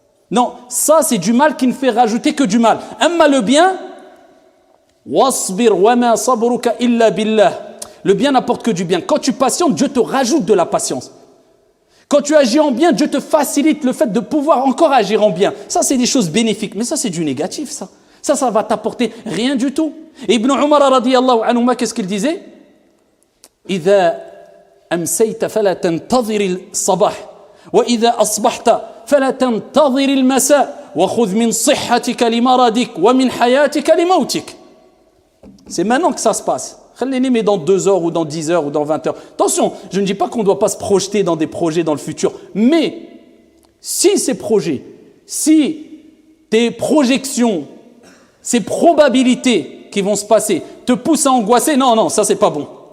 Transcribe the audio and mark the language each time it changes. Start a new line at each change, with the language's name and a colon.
French: Non, ça c'est du mal qui ne fait rajouter que du mal. Amma le bien,
Arabic: wasbir wa ma sabruka illa billah.
French: Le bien n'apporte que du bien. Quand tu patientes, Dieu te rajoute de la patience. Quand tu agis en bien, Dieu te facilite le fait de pouvoir encore agir en bien. Ça c'est des choses bénéfiques, mais ça c'est du négatif ça. Ça va t'apporter rien du tout. Et Ibn Umar radiyallahu anhu, qu'est-ce qu'il disait?
Arabic: إذا أمسيت فلا تنتظر الصباح وإذا أصبحت فلا تنتظر المساء وخذ من صحتك لمرضك ومن حياتك لموتك.
French: C'est maintenant que ça se passe. Mais dans 2 heures ou dans 10 heures ou dans 20 heures. Attention, je ne dis pas qu'on ne doit pas se projeter dans des projets dans le futur. Mais si ces projets, si tes projections, ces probabilités qui vont se passer te poussent à angoisser, non, ça c'est pas bon.